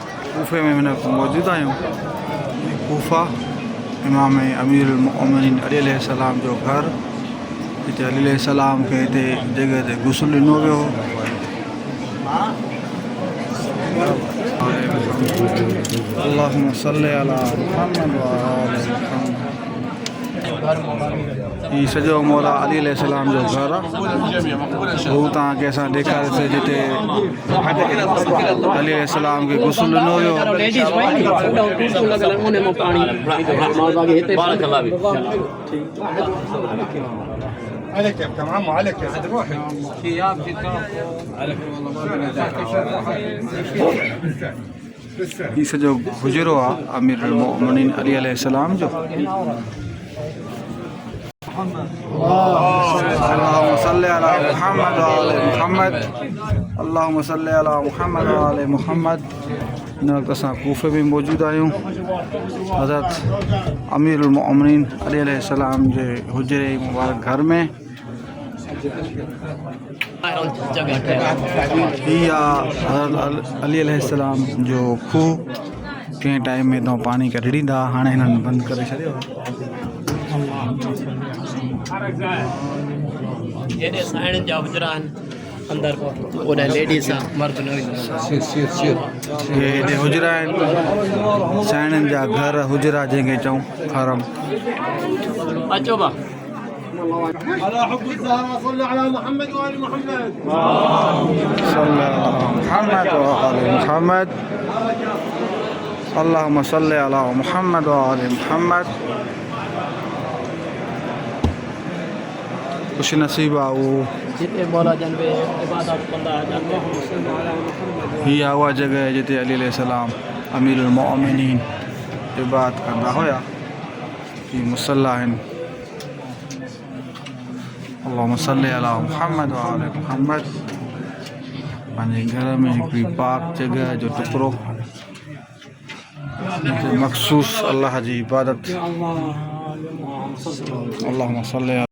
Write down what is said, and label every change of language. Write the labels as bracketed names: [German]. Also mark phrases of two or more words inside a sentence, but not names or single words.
[Sindhi] कूफे में मौजूद आहियूं। कूफा इमाम [Arabic] أمير المؤمنين [Sindhi] अली अलैहिस्सलाम जो घर। हिते अली अलैहिस्सलाम खे हिते जगह ते गुस्ल ॾिनो वियो। [Arabic] اللهم صل على محمد وآل محمد. [Sindhi] ही सॼो मौला अली अलैहिस्सलाम जो घर आहे। हू तव्हांखे असां ॾेखारियोसीं जिते अली अलैहिस्सलाम खे गुस्ल ॾिनो वियो। ही सॼो गुजरो आहे [Arabic] أمير المؤمنين [Sindhi] अली अलैहिस्सलाम जो। [Arabic] اللهم صل على محمد وآل محمد. اللهم صل على محمد وآل محمد. [Sindhi] हिन वक़्तु असां कूफे में मौजूद आहियूं। हज़रत [Arabic] أمير المؤمنين [Sindhi] अली अलैहिस्सलाम जे हुजरे मुबारक घर में। ही हज़रत अली अलैहिस्सलाम जो खूह। कंहिं टाइम में तो पानी कढी ॾींदा, हाणे हिननि बंदि करे छॾियो। हेॾे साइण जा हुजरा आहिनि अंदरि, ओॾे लेडीज़ आहे, मर्द न हेॾे हुजरा आहिनि, साइणनि जा घर हुजरा जंहिंखे चऊं हरम। अचो बा [Arabic] على حب الزهراء صلوا على محمد وآل محمد. صلى على محمد وآل محمد. اللهم صل على محمد وآل محمد. [Sindhi] खुश नसीब आहे उहो। जिते मौला जन बि इबादत कंदा हुजनि। हीअ उहा जॻह जिते अली अलैहिस्सलाम [Arabic] أمير المؤمنين [Sindhi] इबादत कंदा हुया। हीअ मुसल्ला आहिनि। [Arabic] اللهم صل على محمد وآل محمد. [Sindhi] पंहिंजे घर में हिकिड़ी पाक जॻह जो टुकड़ो जिते मख़सूस अल्लाह जी इबादत। [Arabic] اللهم صل